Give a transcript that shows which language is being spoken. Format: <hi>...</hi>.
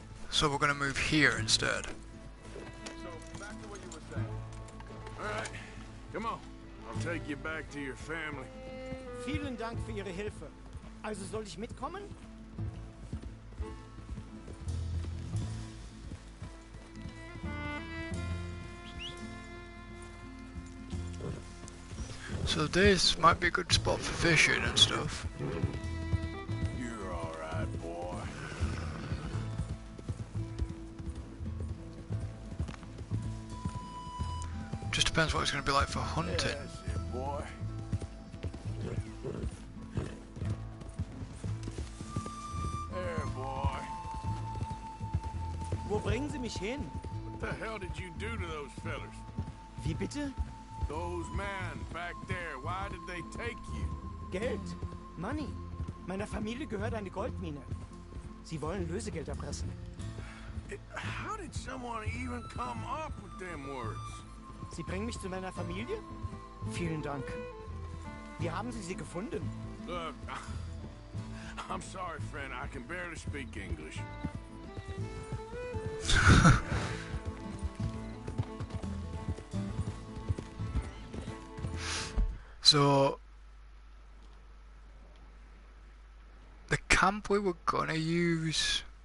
<en>So we're gonna move here instead. So, back to what you were saying. All right, come on. I'll take you back to your family.</en> <de>Vielen Dank für Ihre Hilfe. Also soll ich mitkommen?</de> <en>So this might be a good spot for fishing and stuff. You're all right, boy. Just depends what it's gonna be like for hunting. That's it, boy. There, boy.</en> <de>Wo bringen Sie mich hin?</de> <en>What the hell did you do to those fellers?</en> <de>Wie bitte?</de> <en>Those men back there, why did they take you?</en> <de>Geld.</de> <en>Money.</en> <de>Meiner Familie gehört eine Goldmine. Sie wollen Lösegeld erpressen.</de> <en>How did someone even come up with them words?</en> <de>Sie bringen mich zu meiner Familie? Vielen Dank. Wie haben Sie sie gefunden?</de> <en>Look, I'm sorry, friend. I can barely speak English. So the camp we were gonna use.</en>